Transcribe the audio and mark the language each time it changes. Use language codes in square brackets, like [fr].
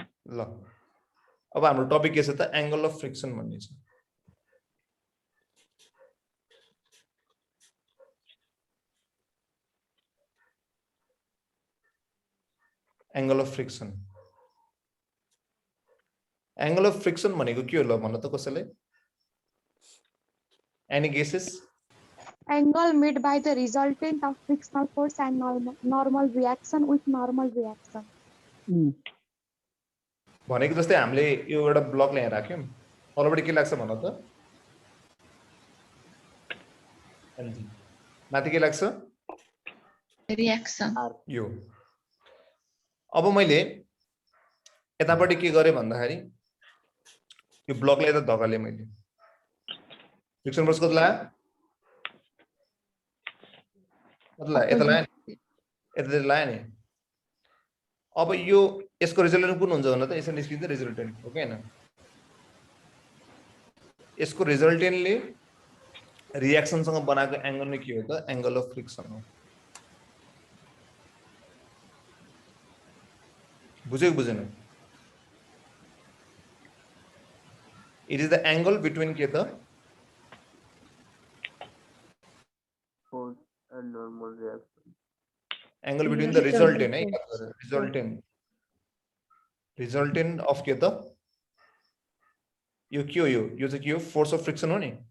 [ne] ल अब हाम्रो टपिक के छ त एंगल अफ फ्रिक्सन भन्ने छ angle of friction angle of friction भनेको के हो ल भन्न त कसैले any guesses [en] angle made by the resultant of frictional force and normal reaction with normal reaction. [ne] भनेको जस्तै हामीले यो एउटा ब्लक ल्याएर राख्यौं तलबाट के लाग्छ भन त माथि के लाग्छ [en] reaction [ne] यो अब मैले यतापट्टि के गरे भन्दाखेरि यो ब्लकलाई त धकाले मैले फ्रिक्सन फोर्स कति लाग्यो यता लायो नि अब यो यसको रिजल्टेन्ट कुन हुन्छ भन्न त यसरी निस्किन्छ रिजल्टेन्ट हो कि हैन यसको रिजल्टेन्टले रिएक्सन सँग बनाएको एंगल नै के हो त एंगल अफ फ्रिक्सन हो बुझ्यो बुझेन [en] it is the angle between [ne] के त [en] force and normal reaction. [ne] Angle between the resultant है रिजल्टेन्ट अफ के त यो के हो यो चाहिँ के हो फोर्स अफ फ्रिक्सन हो नि